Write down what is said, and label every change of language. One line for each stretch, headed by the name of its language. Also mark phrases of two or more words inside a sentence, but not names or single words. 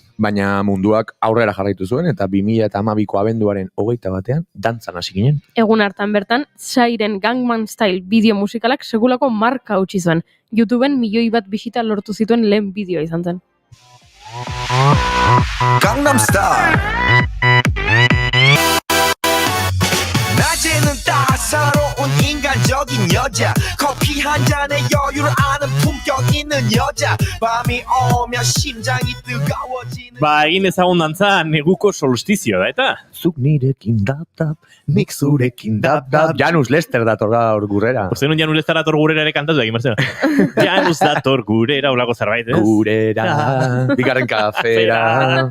Basque: Baina munduak aurrera jarraitu zuen eta 2012ko abenduaren 21ean dantzan hasi ginen. Egun hartan bertan, Shairen Gangnam Style bideo musikalak segulako marka utzi zuen. YouTubeen 1 milioi bisita lortu zituen lehen bideoa izan zen. Gangnam Style.
Korean: 낮에는 따사로운 인간적인 여자 커피 한 잔에 여유를 아는 품격 있는 여자 밤이 오면 심장이 뜨거워지는
Basque: Egin ezagun dantza neguko solstizio da, eta? Zuk nirekin dap-dap, nik zurekin dap-dap. Janus Lester dator gaur gurrera. Uste nun Janus Lester dator gurera ere kantatu egin, Marcelo. Janus dator gurera, olako zerbait, ez? Gurera, bigarren kafera.